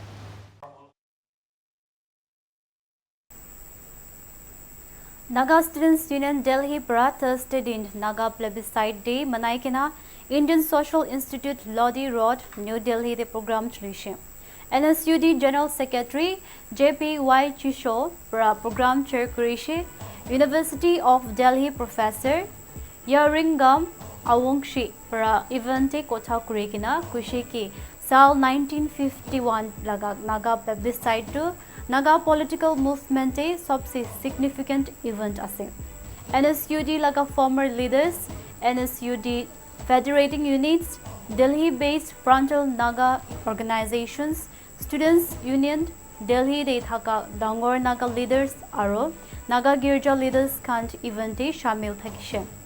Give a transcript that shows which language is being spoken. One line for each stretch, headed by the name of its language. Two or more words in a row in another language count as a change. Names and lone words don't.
Naga Pidgin: Naga Students Union Delhi para Thursday din Naga Plebiscite Day manaikena Indian Social Institute Lodi Road, New Delhi
English: the program
Naga Pidgin: chlishe. NSUD General Secretary JPY Chisho para
English: program chair
Naga Pidgin: kurishe. University of Delhi Professor Yaringam Awongshi para evente kotha kurikina kushi ki साल 1951 लगा नागा प्लेबिसाइट टू नागा
English: political movement
Naga Pidgin: ए सबसे
English: significant event
Naga Pidgin: असे NSUD लगा
English: former leaders
Naga Pidgin: NSUD
English: federating units Delhi based frontal Naga organisations students union Delhi
Naga Pidgin: दे थाका डांगोर
English: Naga leaders
Naga Pidgin: आरो नागा गिरजा लीडर्स खान इवेंट ए शामिल थकिशे